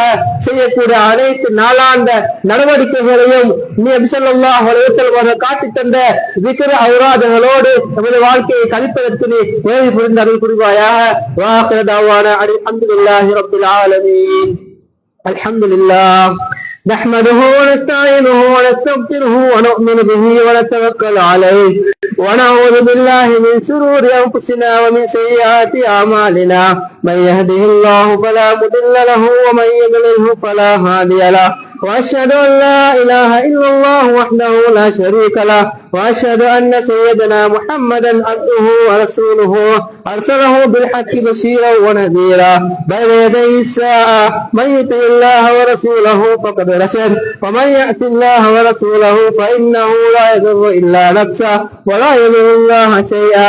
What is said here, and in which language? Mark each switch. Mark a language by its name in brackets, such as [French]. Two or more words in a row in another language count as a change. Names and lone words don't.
[Tamil] செய்யக்கூடிய அனைத்து நாளாந்த நடவடிக்கைகளையும் நபி [Arabic] صلى الله عليه وسلم [Tamil] காட்டி தந்த விக்ர அவுராதுகளோடு நமது வாழ்க்கையை கழிப்பதற்கு நீ உதவி புரிந்து அருள் புரிவாயாக. [Arabic] وآخر دعوانا الحمد لله رب العالمين. அல்ஹம்துலில்லாஹ் نحمده ونستعينه ونستغفره ونؤمن به ونتوكل عليه ونعوذ بالله من شرور أنفسنا ومن سيئات أعمالنا من يهده الله فلا مضل له ومن يضلله فلا هادي له وأشهد أن لا إله إلا الله وحده لا شريك له وأشهد أن سيدنا محمدا عبده ورسوله أرسله بالحق بشيرا ونذيرا بين يدي الساعة من يطع الله ورسوله فقد رشد ومن يعص الله ورسوله فإنه لا يضر إلا نفسه ولا يضر الله شيئا.